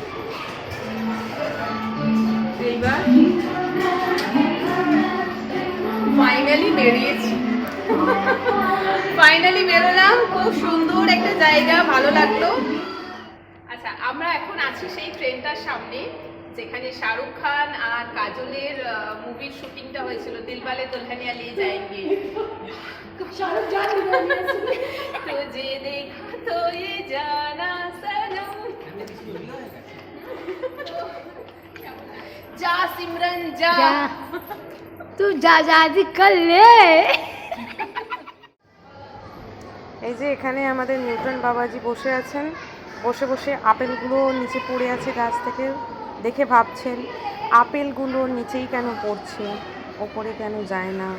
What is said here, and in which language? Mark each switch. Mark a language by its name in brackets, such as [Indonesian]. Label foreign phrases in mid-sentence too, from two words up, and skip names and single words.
[Bangla] এইবার ফাইনালি বেরিয়েছি। ফাইনালি বেরোলাম। খুব সুন্দর একটা জায়গা, ভালো লাগলো। আচ্ছা, আমরা এখন আছি সেই ট্রেনটার সামনে। যেখানে শাহরুখ খান আর কাজলের মুভির শুটিংটা হয়েছিল, দিলওয়ালে দুলহানিয়া লে যায়েঙ্গে। [Hindi] तुझे देखा तो ये जाना सनम, जा सिमरन जा, तू जा जा कर ले। [Bangla] এই যে এখানে আমাদের নিউটন বাবাজি বসে আছেন, বসে বসে আপেলগুলো নিচে পড়ে আছে গাছ থেকে, দেখে ভাবছেন আপেলগুলো নিচেই কেন পড়ছে, ওপরে কেন যায় না।